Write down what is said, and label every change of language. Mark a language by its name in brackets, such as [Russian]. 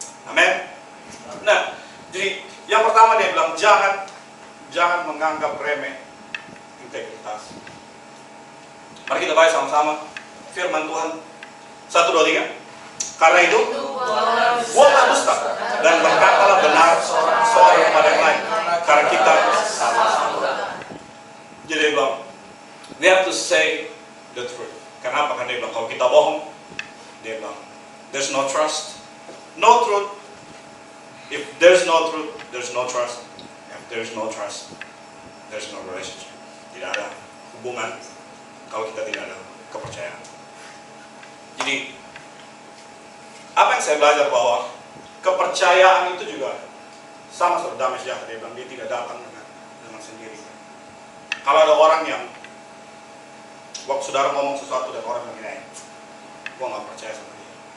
[Indonesian] Amin. Nah, jadi yang pertama dia bilang jangan menganggap remeh integritas. Mari kita baca sama-sama firman Tuhan. 1, 2, 3. Karena itu, buatlah dusta dan berkatalah benar seorang kepada yang lain, karena kita sama-sama. Jadi dia bilang, [English] we have to say the truth. [Indonesian] Kenapa? Karena dia bilang, kalau kita bohong, dia bilang, [English] there's no trust, no truth. If there's no truth, there's no trust. If there's no trust, there's no relationship. [Indonesian] Tidak ada hubungan kalau kita tidak ada kepercayaan. Jadi, apa yang saya belajar bahwa kepercayaan itu juga sama seperti damai sejahtera. Dia bilang, dia tidak datang dengan sendirinya. Kalau ada orang yang waktu saudara ngomong sesuatu dan orang bilang, gua nggak percaya sama dia.